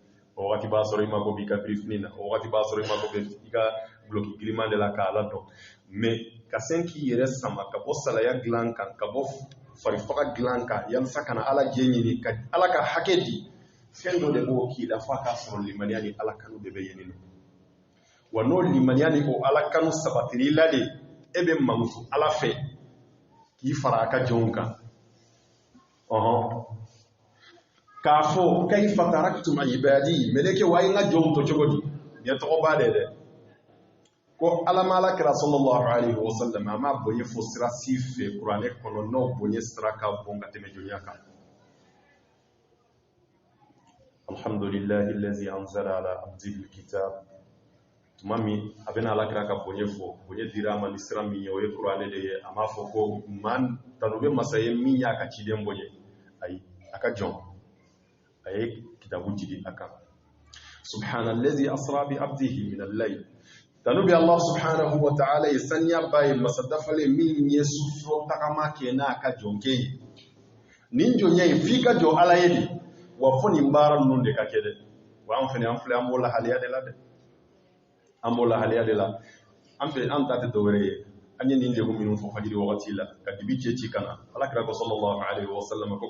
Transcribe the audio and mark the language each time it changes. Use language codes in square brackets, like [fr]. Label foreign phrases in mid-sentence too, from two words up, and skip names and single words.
[bm] o wagati b'a sɔrɔ i mako b'i ka birifini na o wagati b'a sɔrɔ i mako bɛ i ka guloki giriman de la k'a ladɔn mais ka sen k'i yɛrɛ sama ka bɔ salaya dilan kan ka bɔ farifaga dilan kan yalasa kana ala jɛ ɲini ka ala ka hakɛ di fɛn dɔ de b'o k'i la fo a k'a sɔrɔ limaniya ni ala kanu de bɛ yen nɔ wa n'o limaniya ni o ala kanu sabatiri la de e bɛ mankutu ala fɛ k'i fara a ka jɔnw kan k'a fɔ [ar] كيف تركتم عبادي [bm] mɛlɛkɛ wa ye n ka jɔnw to cogo di ɲɛ tɔgɔ b'a de dɛ ko ala ma ala kira [ar] صلى الله عليه وسلم [bm] a ma bonye fo sira si fɛ kuranɛ kɔnɔ n'o bonye sira ka bon ka tɛmɛ jɔnya kan [ar] الحمد لله الذي أنزل على عبده الكتاب [bm] tuma min a bɛna ala kira ka bonye fɔ bonye dira a ma ni sira min ye o ye kuranɛ de ye a m'a fɔ ko man tanu bɛ masa ye min y'a ka ciden bonye ayi a ka jɔn a ye kitabu jigi a kan [ar] سبحان الذي أسرى بعبده من الليل [bm] tanu bɛ [ar] الله سبحانه وتعالى [bm] ye saniya ba ye masa dafalen min ye sufuro tagama kɛ n'a ka jɔn kɛ ye nin jɔnya ye f'i ka jɔ ala ye de wa fo nin baara ninnu de ka kɛ dɛ wa an fɛnɛ an filɛ an b'o lahaliya de la dɛ an b'o lahaliya de la an fɛ an ta tɛ dɔwɛrɛ ye an ye nin degun minnu fɔ fajiri wagati la ka dibi cɛ ka na ala kira ko [ar] صلى الله عليه وسلم [bm] ko